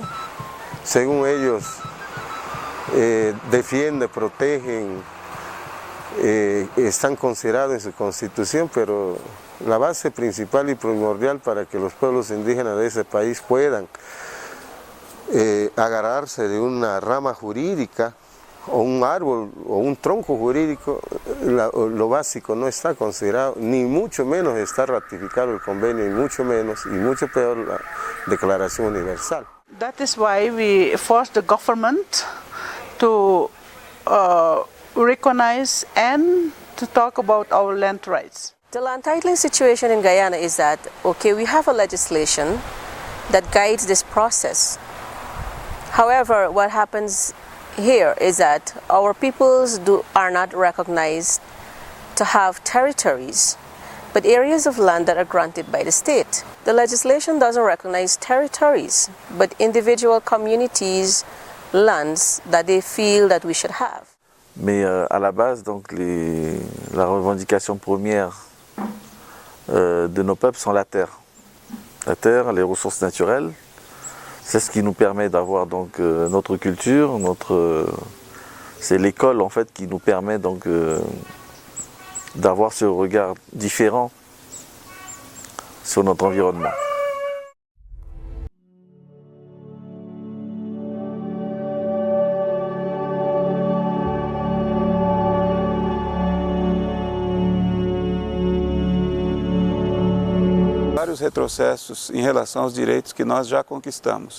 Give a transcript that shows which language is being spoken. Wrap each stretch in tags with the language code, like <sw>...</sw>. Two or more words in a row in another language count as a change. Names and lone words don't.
<es>Según ellos, defienden, protegen, están considerados en su constitución, pero la base principal y primordial para que los pueblos indígenas de ese país puedan agarrarse de una rama jurídica o un árbol o un tronco jurídico, lo básico no está considerado, ni mucho menos está ratificado el convenio, y mucho peor la Declaración Universal.</es> <en>That is why we forced the government to recognize and to talk about our land rights. The land titling situation in Guyana is that, okay, we have a legislation that guides this process. However, what happens here is that our peoples are not recognized to have territories, but areas of land that are granted by the state. The legislation doesn't recognize territories, but individual communities, lands that they feel that we should have.</en> <fr>Mais à la base, donc, la revendication première de nos peuples sont la terre. La terre, les ressources naturelles. C'est ce qui nous permet d'avoir donc notre culture, c'est l'école en fait qui nous permet donc d'avoir ce regard différent sur notre environnement.</fr> <pt>Vários retrocessos em relação aos direitos que nós já conquistamos.</pt>